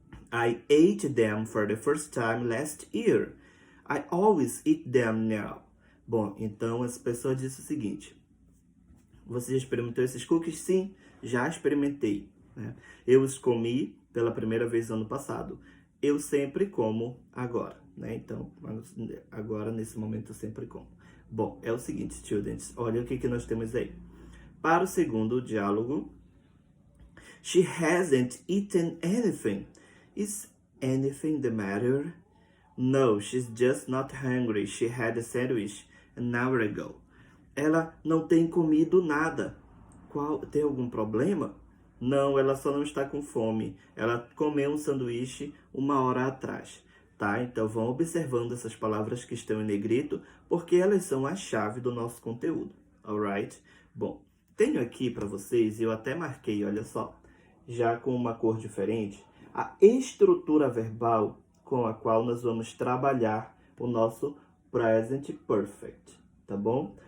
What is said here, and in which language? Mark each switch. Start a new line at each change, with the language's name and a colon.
English: I ate them for the first time last year. I always eat them now.
Portuguese: Bom, então essa pessoa disse o seguinte: você já experimentou esses cookies? Sim, já experimentei, né? Eu os comi pela primeira vez ano passado. Eu sempre como agora, né? Então, agora, nesse momento, eu sempre como. Bom, é o seguinte, students, olha o que nós temos aí. Para o segundo diálogo,
English: She hasn't eaten anything. Is anything the matter? No, she's just not hungry. She had a sandwich an hour ago.
Portuguese: Ela não tem comido nada. Tem algum problema? Não, ela só não está com fome. Ela comeu um sanduíche 1 hora atrás. Tá? Então vão observando essas palavras que estão em negrito, porque elas são a chave do nosso conteúdo. Alright? Bom, tenho aqui para vocês, eu até marquei, olha só, já com uma cor diferente, a estrutura verbal com a qual nós vamos trabalhar o nosso Present Perfect, tá bom?